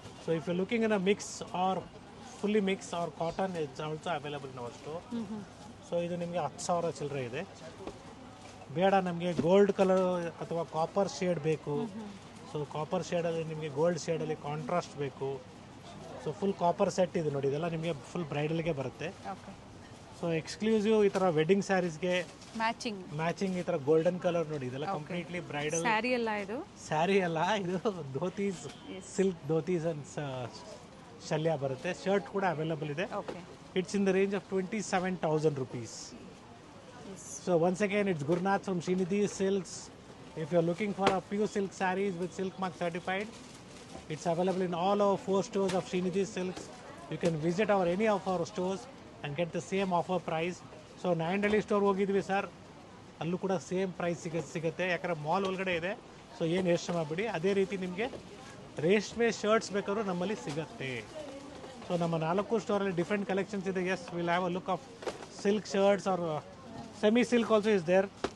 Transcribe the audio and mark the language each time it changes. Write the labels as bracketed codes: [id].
[en] So if you're looking in a mix or fully mix or cotton, it's also available in our store. [kn] So ಇದು ನಿಮಗೆ 10,000 ಚಿಲ್ಲರೆ ಇದೆ. ಬೇಡ ನಮಗೆ gold colour ಅಥವಾ ಕಾಪರ್ ಶೇಡ್ ಬೇಕು. ಸೊ ಕಾಪರ್ ಶೇಡಲ್ಲಿ ನಿಮಗೆ ಗೋಲ್ಡ್ ಶೇಡಲ್ಲಿ ಕಾಂಟ್ರಾಸ್ಟ್ ಬೇಕು. ಸೊ ಫುಲ್ ಕಾಪರ್ ಸೆಟ್ ಇದೆ ನೋಡಿ, ಇದೆಲ್ಲ ನಿಮಗೆ ಫುಲ್ ಬ್ರೈಡಲ್ಗೆ ಬರುತ್ತೆ. [en] okay [kn] ಸೊ ಎಕ್ಸ್ಕ್ಲೂಸಿವ್ ಈ ಥರ ವೆಡ್ಡಿಂಗ್ ಸ್ಯಾರೀಸ್ಗೆ ಮ್ಯಾಚಿಂಗ್ ಈ ಥರ ಗೋಲ್ಡನ್ ಕಲರ್ ನೋಡಿ, ಇದೆಲ್ಲ ಕಂಪ್ಲೀಟ್ಲಿ ಬ್ರೈಡಲ್ ಸ್ಯಾರಿ ಅಲ್ಲ ಇದು. ಸ್ಯಾರಿ ಅಲ್ಲ, ಇದು ಧೋತೀಸ್, ಸಿಲ್ಕ್ ಧೋತೀಸ್ ಅಂಡ್ ಶಲ್ಯ ಬರುತ್ತೆ. ಶರ್ಟ್ ಕೂಡ ಅವೈಲಬಲ್ ಇದೆ. [en] Okay it's in the range of 27,000 rupees. So once again, it's Gurnath from Srinidhi Silks. If you're looking for a pure silk sarees with silk mark certified, it's available in all our 4 stores of Srinidhi Silks. You can visit any of our stores and get the same offer price. [kn] So Nayandahalli store ಹೋಗಿದ್ವಿ sir, ಅಲ್ಲೂ ಕೂಡ same price ಸಿಗುತ್ತೆ. ಯಾಕಂದರೆ mall ಒಳಗಡೆ ಇದೆ. So ಏನು ಯೋಚನೆ ಮಾಡಿಬಿಡಿ. ಅದೇ ರೀತಿ ನಿಮಗೆ ರೇಷ್ಮೆ ಶರ್ಟ್ಸ್ ಬೇಕಾದ್ರೂ ನಮ್ಮಲ್ಲಿ ಸಿಗುತ್ತೆ. ಸೊ ನಮ್ಮ 4 ಸ್ಟೋರಲ್ಲಿ ಡಿಫ್ರೆಂಟ್ ಕಲೆಕ್ಷನ್ಸ್ ಇದೆ. [en] As will have a look of silk shirts or semi silk also is there.